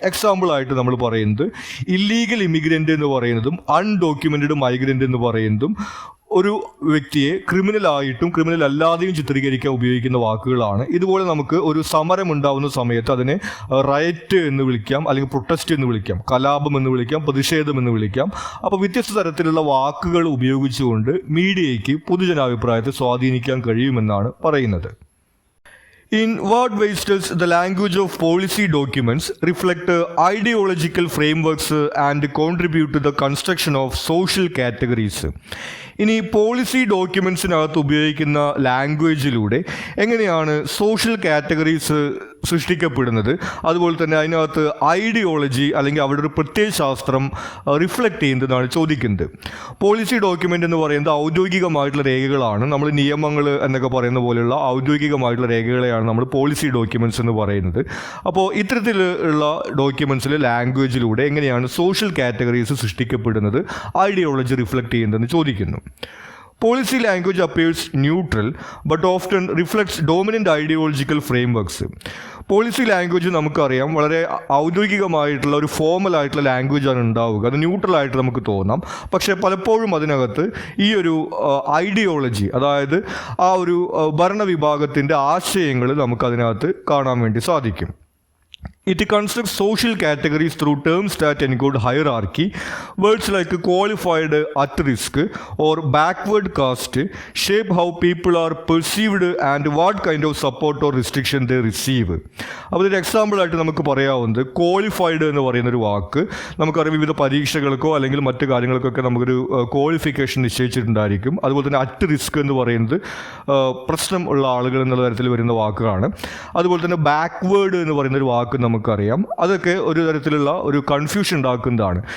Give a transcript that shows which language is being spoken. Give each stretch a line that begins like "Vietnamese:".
Malayalam: എക്സാമ്പിളായിട്ട് നമ്മൾ പറയുന്നത് illegal immigrant എന്ന് പറയുന്നതും അൺഡോക്യുമെൻറ്റഡ് മൈഗ്രൻ്റ് എന്ന് പറയുന്നതും ഒരു വ്യക്തിയെ ക്രിമിനലായിട്ടും ക്രിമിനൽ അല്ലാതെയും ചിത്രീകരിക്കാൻ ഉപയോഗിക്കുന്ന വാക്കുകളാണ്. ഇതുപോലെ നമുക്ക് ഒരു സമരം ഉണ്ടാവുന്ന സമയത്ത് അതിനെ റയറ്റ് എന്ന് വിളിക്കാം, അല്ലെങ്കിൽ പ്രൊട്ടസ്റ്റ് എന്ന് വിളിക്കാം, കലാപം എന്ന് വിളിക്കാം, പ്രതിഷേധം എന്ന് വിളിക്കാം. അപ്പോൾ വ്യത്യസ്ത തരത്തിലുള്ള വാക്കുകൾ ഉപയോഗിച്ചുകൊണ്ട് മീഡിയയ്ക്ക് പൊതുജനാഭിപ്രായത്തെ സ്വാധീനിക്കാൻ കഴിയുമെന്നാണ് പറയുന്നത്.
English: In what ways does the language of policy documents reflect ideological frameworks and contribute to the construction of social categories?
Malayalam: ഇനി പോളിസി ഡോക്യുമെൻറ്റ്സിനകത്ത് ഉപയോഗിക്കുന്ന ലാംഗ്വേജിലൂടെ എങ്ങനെയാണ് സോഷ്യൽ കാറ്റഗറീസ് സൃഷ്ടിക്കപ്പെടുന്നത്, അതുപോലെ തന്നെ അതിനകത്ത് ഐഡിയോളജി അല്ലെങ്കിൽ അവിടെ ഒരു പ്രത്യയശാസ്ത്രം റിഫ്ലക്റ്റ് ചെയ്യുന്നതാണ് ചോദിക്കുന്നത്. പോളിസി ഡോക്യുമെൻ്റ് എന്ന് പറയുന്നത് ഔദ്യോഗികമായിട്ടുള്ള രേഖകളാണ്. നമ്മൾ നിയമങ്ങൾ എന്നൊക്കെ പറയുന്ന പോലെയുള്ള ഔദ്യോഗികമായിട്ടുള്ള രേഖകളെയാണ് നമ്മൾ പോളിസി ഡോക്യുമെൻറ്റ്സ് എന്ന് പറയുന്നത്. അപ്പോൾ ഇത്തരത്തിലുള്ള ഡോക്യുമെൻറ്റ്സിൽ ലാംഗ്വേജിലൂടെ എങ്ങനെയാണ് സോഷ്യൽ കാറ്റഗറീസ് സൃഷ്ടിക്കപ്പെടുന്നത്, ഐഡിയോളജി റിഫ്ലക്റ്റ് ചെയ്യുന്നതെന്ന് ചോദിക്കുന്നു.
English: Policy language appears neutral but often reflects dominant ideological frameworks.
Malayalam: Policy language നമുക്കറിയാം വളരെ ഔദ്യോഗികമായിട്ടുള്ള ഒരു ഫോമൽ ആയിട്ടുള്ള ലാംഗ്വേജാണ് ഉണ്ടാവുക. അത് ന്യൂട്രൽ ആയിട്ട് നമുക്ക് തോന്നാം. പക്ഷേ പലപ്പോഴും അതിനകത്ത് ഈ ഒരു ഐഡിയോളജി, അതായത് ആ ഒരു ഭരണവിഭാഗത്തിൻ്റെ ആശയങ്ങൾ നമുക്കതിനകത്ത് കാണാൻ വേണ്ടി സാധിക്കും.
English: It constructs social categories through terms that encode hierarchy. Words like qualified at risk or backward caste shape how people are perceived and what kind of support or restriction they receive.
Malayalam: അപ്പോൾ ഒരു എക്സാമ്പിളായിട്ട് നമുക്ക് പറയാവുന്നത് qualified എന്ന് പറയുന്നൊരു വാക്ക് നമുക്കറിയാം. വിവിധ പരീക്ഷകൾക്കോ അല്ലെങ്കിൽ മറ്റു കാര്യങ്ങൾക്കൊക്കെ നമുക്കൊരു ക്വാളിഫിക്കേഷൻ നിശ്ചയിച്ചിട്ടുണ്ടായിരിക്കും. അതുപോലെ തന്നെ അറ്റ് റിസ്ക് എന്ന് പറയുന്നത് പ്രശ്നം ഉള്ള ആളുകൾ എന്നുള്ള തരത്തിൽ വരുന്ന വാക്കുകളാണ്. അതുപോലെ തന്നെ ബാക്ക്വേർഡ് എന്ന് പറയുന്നൊരു വാക്ക് നമുക്കറിയാം. അതൊക്കെ ഒരു തരത്തിലുള്ള ഒരു കൺഫ്യൂഷൻ ഉണ്ടാക്കുന്നതാണ്.